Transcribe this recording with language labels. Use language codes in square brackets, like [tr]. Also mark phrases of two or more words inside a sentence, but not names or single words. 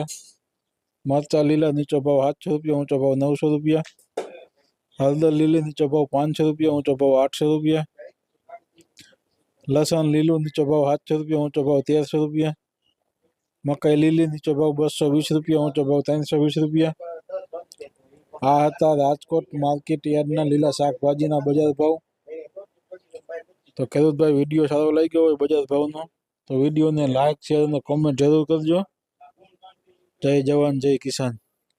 [gu] મરચા લીલા નીચો ભાવ 700 રુપયા, ઊંચો ભાવ 900 રુપયા। હળદર લીલી નીચો ભાવ 500 રુપયા, ઊંચો ભાવ 800 રુપયા। લસણ લીલું નીચો ભાવ 700 રુપયા, ઊંચો ભાવ 1300 રુપયા। મકાઈ લીલી નીચો ભાવ 220 રુપયા, ઊંચો ભાવ 320 રુપયા। આ હતા રાજકોટ માર્કેટ યાર્ડના લીલા શાકભાજીના બજાર ભાવ। તો ખેડૂત ભાઈ વિડિયો સારો લાગ્યો હોય બજાર ભાવનો તો વિડિયો ને [en] like share [gu] ને કમેન્ટ જરૂર કરજો। જય જવાન જય કિસાન।